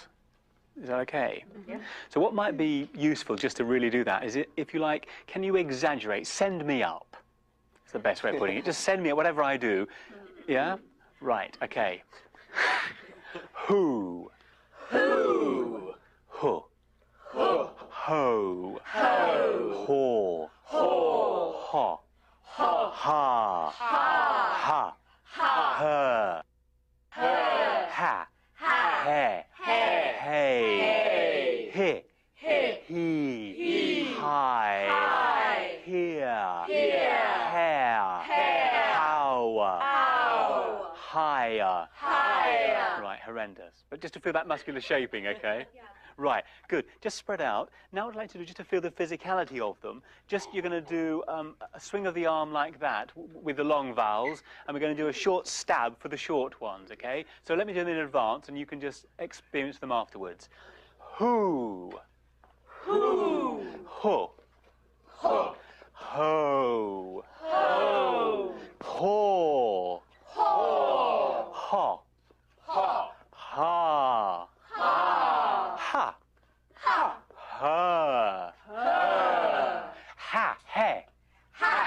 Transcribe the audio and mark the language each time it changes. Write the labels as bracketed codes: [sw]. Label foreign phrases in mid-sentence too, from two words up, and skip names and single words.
[en] Is that okay? Yeah. So what might be useful just to really do that is, if you like, can you exaggerate? Send me up. It's the best way of putting it. Just send me up, whatever I do. Yeah? Right, okay. Who. Who. Ho. Ho. Ho. Ho. Ho. Ho. Ha. Ha. Ha. Ha. Ha. Her. Ha. Ha. Hey. He. He. Hi. Here. Hair. How. Higher. Right, horrendous. But just to feel that muscular shaping, okay? Right, good. Just spread out. Now what I'd like to do, just to feel the physicality of them, just you're going to do a swing of the arm like that with the long vowels, and we're going to do a short stab for the short ones, okay? So let me do them in advance, and you can just experience them afterwards. Who. Who. Ho. Ho. Ho. Ho. Ho. Ho. Ha. Ha. Ha. Ha. Ha. Ha. Ha. Ha. He. Ha.